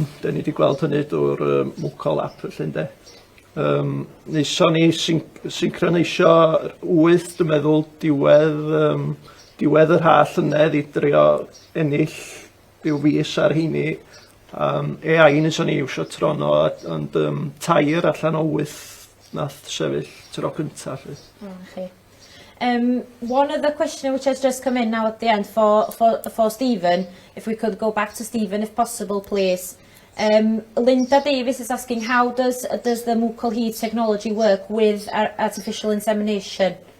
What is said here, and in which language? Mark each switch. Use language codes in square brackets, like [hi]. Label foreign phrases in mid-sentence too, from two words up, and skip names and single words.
[cy] Den ni wedi gweld hynny drwy'r Mukulhi app, felly ynde. Neison ni syncroneisio 8, dwi'n meddwl, diwedd yr hall yna, I drio ennill ryw fis ar hynny. AI neison ni iwsio trono, ond tair allan o 8 nath sefyll tro cyntaf. [en] One other question which has just come in now at the end for Stephen, if we could go back to Stephen if possible, please. Linda Davis is asking, how does the Mukulhi technology work with artificial insemination?